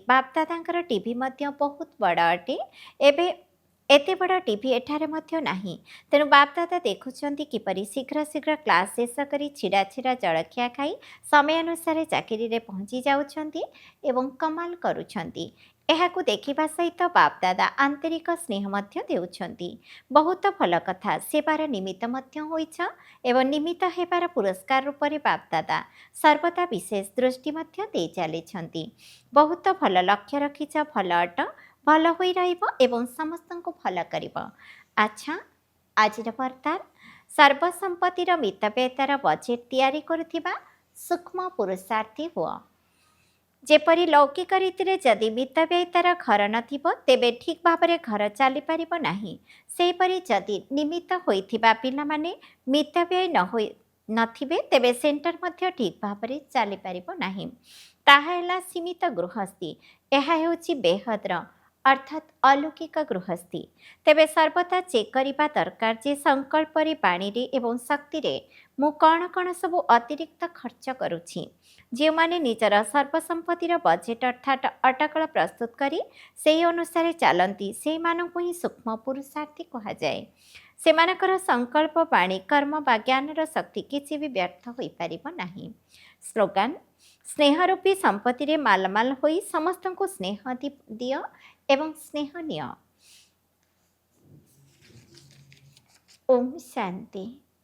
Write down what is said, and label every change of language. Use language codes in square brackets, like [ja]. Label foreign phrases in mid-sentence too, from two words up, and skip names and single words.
[or] ବାପଦାଦାଙ୍କର ଟିଭି ମଧ୍ୟ ବହୁତ ବଡ଼ ଅଟେ। ଏବେ ଏତେ ବଡ଼ ଟିଭି ଏଠାରେ ମଧ୍ୟ ନାହିଁ, ତେଣୁ ବାପଦାଦା ଦେଖୁଛନ୍ତି କିପରି ଶୀଘ୍ର ଶୀଘ୍ର କ୍ଲାସ ଶେଷ କରି ଛିଡ଼ା ଛିଡ଼ା ଜଳଖିଆ ଖାଇ ସମୟ ଅନୁସାର ଚାକରି ରେ ପହଞ୍ଚି ଯାଉଛନ୍ତି ଏବଂ କମାଲ କରୁଛନ୍ତି। ଏହାକୁ ଦେଖିବା ସହିତ ବାପଦାଦା ଆନ୍ତରିକ ସ୍ନେହ ମଧ୍ୟ ଦେଉଛନ୍ତି। ବହୁତ ଭଲ କଥା, ସେବାର ନିମିତ୍ତ ମଧ୍ୟ ହୋଇଛ ଏବଂ ନିମିତ୍ତ ହେବାର ପୁରସ୍କାର ରୂପ ମେଁ ବାପଦାଦା ସର୍ବଦା ବିଶେଷ ଦୃଷ୍ଟି ମଧ୍ୟ ଦେ ଚାଲିଛନ୍ତି। ବହୁତ ଭଲ ଲକ୍ଷ୍ୟ ରଖିଛ, ଭଲ ଅଟ, ଭଲ ହୋଇ ରହିବ ଏବଂ ସମସ୍ତଙ୍କୁ ଭଲ କରିବ। ଅଚ୍ଛା, ଆଜିର ବାର୍ତ୍ତାର ସର୍ବସମ୍ପତ୍ତିର ମିତବ୍ୟୟତାର ବଜେଟ ତୈୟାରୀ କରୁଥିବା ସୂକ୍ଷ୍ମ ପୁରୁଷାର୍ଥୀ ହୁଅ। ଯେପରି ଲୌକିକ ରୀତି ଯଦି ମିତବ୍ୟୟତାର ଘର ନଥିବ ତେବେ ଠିକ ଭାବ ମେଁ ଘର ଚାଲି ପାରିବ ନାହିଁ। ସେହିପରି ଯଦି ନିମିତ୍ତ ହୋଇଥିବା ପିଲାମାନେ ମିତବ୍ୟୟ ନଥିବେ ତେବେ ସେଣ୍ଟର ମଧ୍ୟ ଠିକ ଭାବ ମେଁ ଚାଲି ପାରିବ ନାହିଁ। ତାହା ହୈଲା ସୀମିତ ଗୃହସ୍ଥୀ। ଏହା ହେଉଛି ବେହଦ୍ର ଅର୍ଥାତ ଅଲୌକିକ ଗୃହସ୍ଥୀ। ତେବେ ସର୍ବଦା ଚେକ କରିବା ଦରକାର ଯେ ସଂକଳ୍ପ ରେ ବାଣୀ ରେ ଏବଂ ଶକ୍ତି ରେ ମୁ [hi] कौन कौन [or] ସବୁ ଅତିରିକ୍ତ ଖର୍ଚ୍ଚ କରୁଛି। ଯେ ମାନେ ନିଜର ସର୍ବସମ୍ପତ୍ତିର ବଜେଟ ଅର୍ଥାତ ଅଟକଳ ପ୍ରସ୍ତୁତ କରି ସେହି ଅନୁସାର ଚଳନ୍ତି ସେ ମାନଙ୍କୁ ହିଁ ସୂକ୍ଷ୍ମ ପୁରୁଷାର୍ଥୀ କହା ଯାଏ। ସେମାନଙ୍କର ସଂକଳ୍ପ ବାଣୀ କର୍ମ ବା ଜ୍ଞାନର ଶକ୍ତି [hi] किसी भी [or] ବ୍ୟର୍ଥ ହୋଇ ପାରିବ ନାହିଁ। ସ୍ଲୋଗାନ, ସ୍ନେହରୂପୀ ସମ୍ପତ୍ତି ରେ ମାଲମାଲ ହୋଇ ସମସ୍ତଙ୍କୁ ସ୍ନେହ ଦିୟ ଏବଂ ସ୍ନେହ ନିୟ। ଓମ ଶାନ୍ତି।